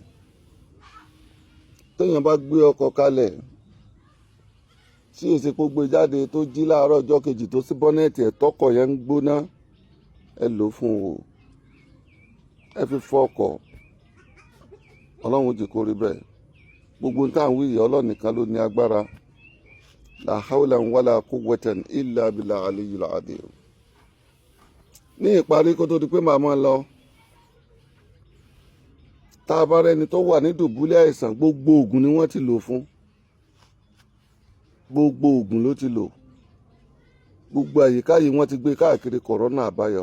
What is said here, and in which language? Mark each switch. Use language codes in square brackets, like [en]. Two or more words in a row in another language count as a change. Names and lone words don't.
[yo] Téèyàn bá gbé ọkọ̀ kalẹ̀ tí èsì kó gbé jáde tó jí láàárọ̀ ọjọ́ kejì tó sí bọ́nẹ́ẹ̀tì ẹ̀ tọkọ̀ yẹn ń gbóná, ẹ lò ó fún o. Ẹ fi fọ ọkọ̀, Ọlọ́run jì kó rí bẹ́ẹ̀. Gbogbo ń tàn wí yìí Ọlọ́run nìkan ló ní agbára. [ar] لا حول ولا قوة إلا بالله العلي العظيم. [yo] Ní ìparí kó tó di pé màá máa lọ, tá a bá rẹni tó wà ní dùbúlẹ̀ àìsàn, gbogbo oògùn ni wọ́n ti lò fún. Gbogbo oògùn ló ti lò. Gbogbo àyíká yìí wọ́n ti gbé káàkiri kòrónà àbáyọ.